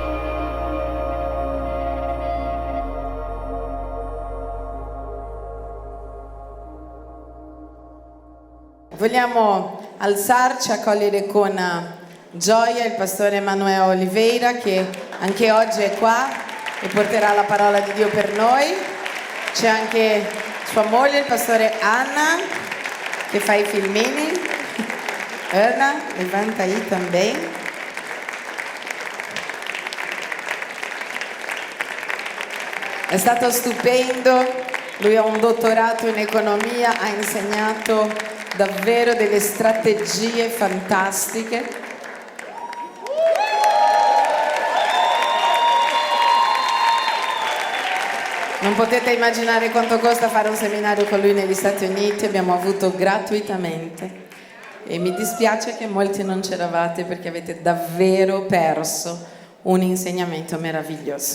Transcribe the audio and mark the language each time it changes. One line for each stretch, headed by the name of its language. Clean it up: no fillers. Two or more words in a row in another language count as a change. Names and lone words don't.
Italian: Vogliamo alzarci a cogliere con gioia il pastore Emanuele Oliveira, che anche oggi è qua e porterà la parola di Dio per noi. C'è anche sua moglie, il pastore Anna, che fa i filmini.
Portuguese: Ana, levanta aí também.
Italian: È stato stupendo, lui ha un dottorato in economia, ha insegnato davvero delle strategie fantastiche. Non potete immaginare quanto costa fare un seminario con lui negli Stati Uniti, abbiamo avuto gratuitamente e mi dispiace che molti non c'eravate perché avete davvero perso un insegnamento meraviglioso.